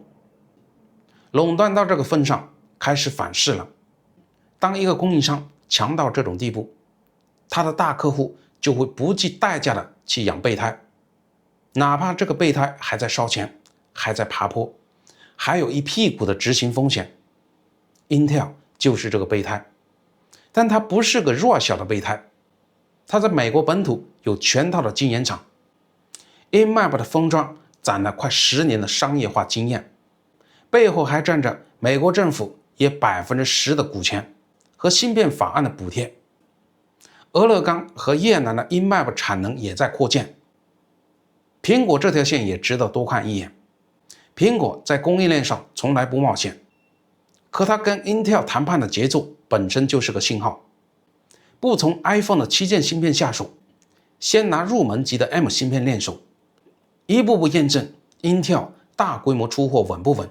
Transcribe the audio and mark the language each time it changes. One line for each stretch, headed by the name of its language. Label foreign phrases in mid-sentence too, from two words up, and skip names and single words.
Chinese: 壟斷到這個份上，開始反噬了。當一個供應商強到這種地步，他的大客戶就會不計代價的去養備胎，哪怕這個備胎還在燒錢，還在爬坡，還有一屁股的執行風險。Intel 就是這個備胎，但它不是個弱小的備胎，它在美國本土有全套的晶圓廠， InMap 的封裝攒了快10年的商業化經驗，背後還站着美國政府也10%的股權和芯片法案的補貼。俄勒岡和越南的 InMap 產能也在擴建。蘋果這條線也值得多看一眼。蘋果在供應鏈上從來不冒險，可它跟 Intel 談判的節奏本身就是個信號。不從 iPhone 的旗艦芯片下手，先拿入門級的 M 芯片練手，一步步驗證 Intel 大規模出貨穩不穩。